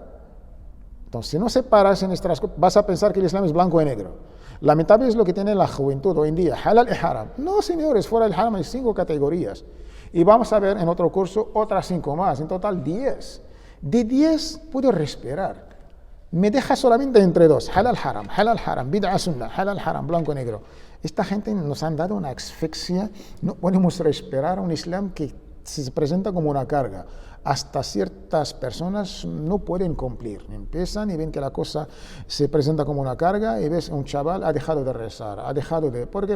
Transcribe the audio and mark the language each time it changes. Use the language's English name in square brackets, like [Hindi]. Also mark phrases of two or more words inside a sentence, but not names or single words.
[Spanish] Entonces, si no separas en estas cosas, vas a pensar que el Islam es blanco y negro. Lamentable es lo que tiene la juventud hoy en día, halal y haram. No, señores, fuera del haram hay 5 categorías. Y vamos a ver en otro curso otras 5 más, en total 10. De 10 puedo respirar. Me deja solamente entre 2, [Arabic] halal haram, bid'a sunnah, halal haram, [Spanish] blanco y negro. Esta gente nos han dado una asfixia, no podemos respirar un Islam que se presenta como una carga. Hasta ciertas personas no pueden cumplir. Empiezan y ven que la cosa se presenta como una carga y ves un chaval ha dejado de rezar, ¿Por qué?